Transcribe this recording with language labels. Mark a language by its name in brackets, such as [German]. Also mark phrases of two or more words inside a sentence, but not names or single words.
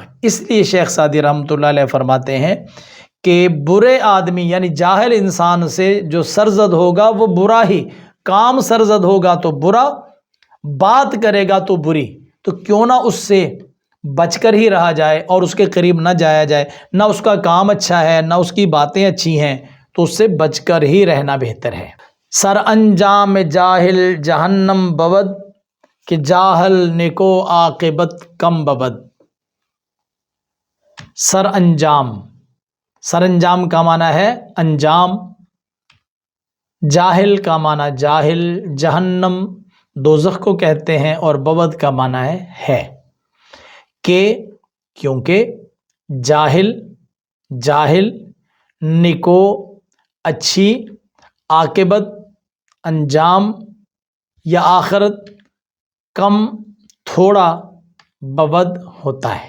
[Urdu] اس لیے شیخ سعدی رحمۃ اللہ علیہ فرماتے ہیں کہ برے آدمی یعنی جاہل انسان سے جو سرزد ہوگا وہ برا ہی، کام سرزد ہوگا تو برا، بات کرے گا تو بری، تو کیوں نہ اس سے بچ کر ہی رہا جائے اور اس کے قریب نہ جایا جائے، نہ اس کا کام اچھا ہے نہ اس کی باتیں اچھی ہیں، تو اس سے بچ کر ہی رہنا بہتر ہے۔ [Persian] سر انجام جاہل جہنم بود، کہ جاہل نکو عاقبت کم بود۔ [Urdu] سر انجام، سر انجام کا معنی ہے انجام، جاہل کا معنی جاہل، جہنم دوزخ کو کہتے ہیں، اور بود کا معنی ہے کہ کیونکہ جاہل، جاہل، نکو اچھی، عاقبت انجام یا آخرت، کم تھوڑا، بود ہوتا ہے۔